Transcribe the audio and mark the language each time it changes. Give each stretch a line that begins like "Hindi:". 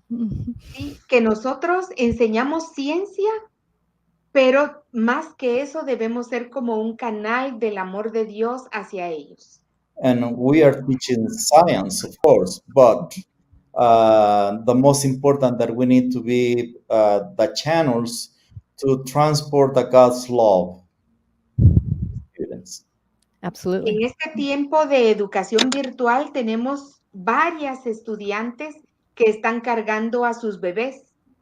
Spanish: Sí, que nosotros enseñamos ciencia, pero más que eso debemos ser como un canal del amor de Dios hacia ellos.
English: And we are teaching science, of course, but the most important that we need to be the channels to transport the God's love to students. Absolutely.
Spanish: En este tiempo de educación virtual tenemos varias estudiantes que están cargando a sus bebés.